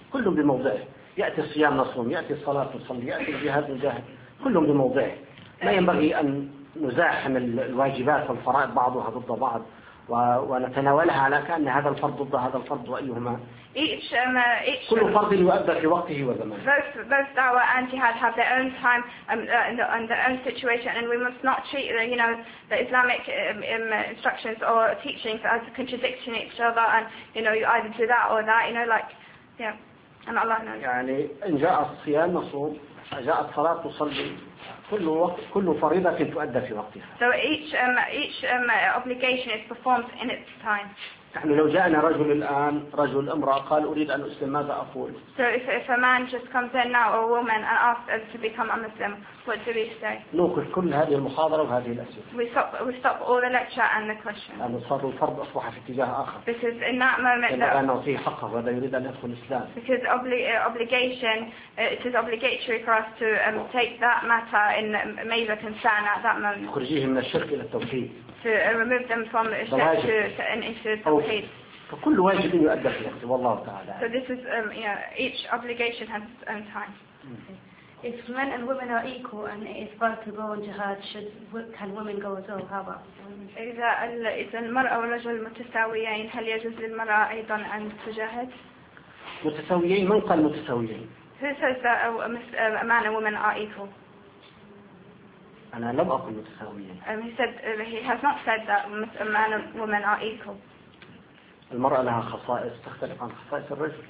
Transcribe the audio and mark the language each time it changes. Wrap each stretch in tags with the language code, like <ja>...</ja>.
<ar>كلهم بموضع. يأتي الصيام نصوم. يأتي الصلاة نصلي. يأتي الجهاد نجاهد. كلهم بموضع. لا ينبغي أن نزاحم الواجبات والفرائض بعضها ضد بعض ونتناولها على كأن هذا الفرض ضد هذا الفرض وأيهما</ar> <en>each</en> <ar>كل فرض يؤدى في وقته وزمانه.</ar> <en>Both dawah and jihad have their own time and their own situation, and we must not treat the, you know, the Islamic instructions or teachings as contradicting each other. And you know, you either do that or that. You know, like yeah, and Allah knows.</en> <ar>يعني إن جاء الصيام نصوم جاء الصلاة تصلي كل وقت كل فريضة تؤدى في وقتها.</ar> <en>So each obligation is performed in its time.</en> <ar>نحن لو جاءنا رجل الآن رجل امرأة قال أريد أن أسلم ماذا أقول؟</ar> <en>So if a man just comes in now or a woman and asks to become a Muslim, what do we say?</en> <ar>نوقف كل هذه المحاضرة وهذه الأسئلة.</ar> <en>We stop all the lecture and the questions.</en> <ar>لأن صار الفرض أصبح في اتجاه آخر.</ar> <en>Because in that moment that.</en> <ar>لأن أعطيه حقه وهذا يريد أن يدخل الإسلام.</ar> <en>Because obligation, it is obligatory for us to take that matter in major concern at that moment.</en> <ar>يخرجيه من الشرك إلى التوحيد.</ar> <en>To remove them from الشرك to an issue of the faith.</en> <ar>فكل واجب يؤدى في الله تعالى.</ar> <en>So this is each obligation has its own time. If men and women are equal and it is right to go on jihad, can women go as well? How about?</en> <ar>إذا المرأة والرجل متساويين هل يجوز للمرأة أيضا أن تجاهد؟ متساويين من قال متساويين؟</ar> <en>Who says that a man and woman are equal?</en> <ar>أنا لم أقل متساويين.</ar> <en>He has not said that a man and woman are equal.</en> <ar>المرأة لها خصائص تختلف عن خصائص الرجل.</ar>